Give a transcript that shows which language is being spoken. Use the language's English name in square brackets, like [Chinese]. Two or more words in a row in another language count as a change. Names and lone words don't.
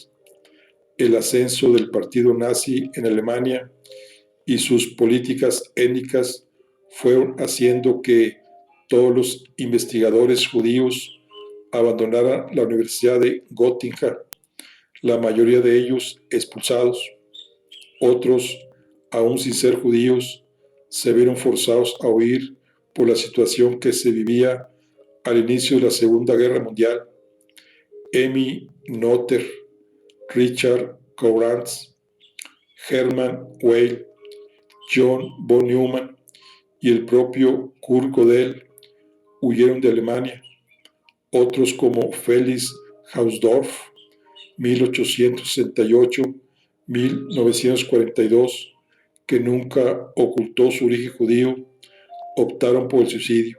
[Spanish] El ascenso del partido nazi en Alemania y sus políticas étnicas fueron haciendo que todos los investigadores judíos abandonaran la Universidad de Göttingen, la mayoría de ellos expulsados. Otros, aún sin ser judíos, se vieron forzados a huir por la situación que se vivía al inicio de la Segunda Guerra Mundial. Emmy Noether, Richard Courant, Hermann Weyl, John von Neumann y el propio Kurt Gödel huyeron de Alemania. Otros como Felix Hausdorff, 1868-1942, que nunca ocultó su origen judío, optaron por el suicidio.